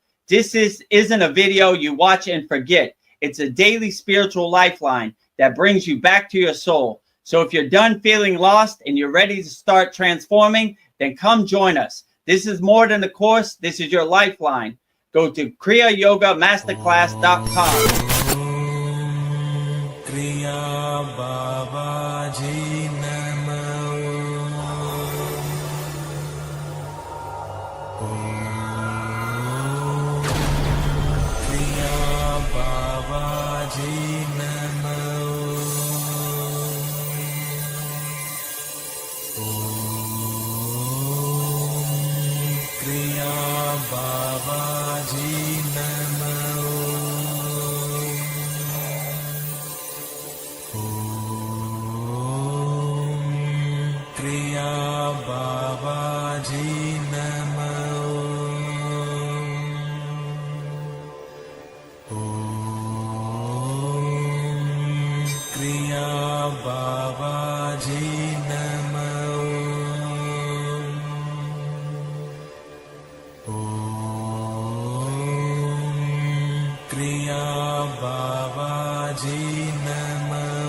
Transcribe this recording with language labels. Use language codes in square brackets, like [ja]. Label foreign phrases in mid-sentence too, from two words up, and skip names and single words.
[en] This isn't a video you watch and forget. It's a daily spiritual lifeline that brings you back to your soul. So if you're done feeling lost and you're ready to start transforming, then come join us. This is more than a course. This is your lifeline. Go to KriyaYogaMasterclass.com. [sa] Kriya Babaji Nama. Kriya Babaji Nama. Kriya Babaji Nama. क्रिया बाबा जी नमो क्रिया बाबा जी नमो क्रिया बाबा जी नमो